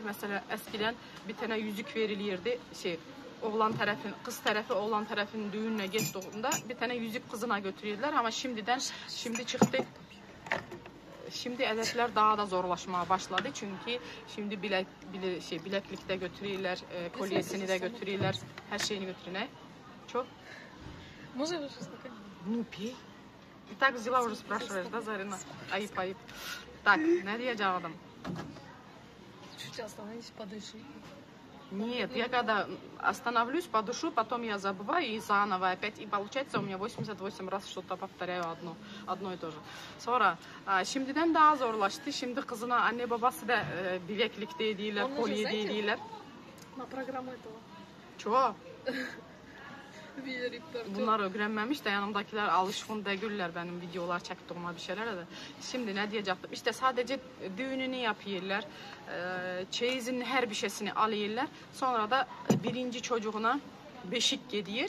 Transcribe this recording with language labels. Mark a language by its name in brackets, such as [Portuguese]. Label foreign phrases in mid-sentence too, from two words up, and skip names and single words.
[Turkish] Mesela eskiden bir tane yüzük verilirdi. Kız tarafı oğlan tarafının düğününe gittiğinde bir tane yüzük kızına götürüyorlar, ama şimdi çıktı. Şimdi edetler daha da zorlaşmaya başladı, çünkü şimdi bileklikte götürüyorlar, kolyesini de götürüyorlar, her şeyini götürüyorlar. Çok. [Russian] Ну, пей. И так взяла уже спрашиваешь, да, Зарина? [Turkish] Ayıp. Так, ne diyeceğim? [Russian] Чуть остановись, подыши. Нет, я когда остановлюсь, подышу, потом я забываю и заново опять. И получается у меня 88 раз что-то повторяю одно и то же. [Turkish] Sonra şimdiden daha zorlaştı. Şimdi kızına anne babası da bileklik değiller, kolye değiller. [Russian] На программу этого. [Turkish] Çoğu. Bunlar öğrenmemiş de yanımdakiler alışkın değiller benim videolar çektiğime bir şeyler de. Şimdi ne diyecektim? İşte sadece düğününü yapıyorlar. Çeyizin her bir şeysini alıyorlar. Sonra da birinci çocuğuna beşik gidiyor.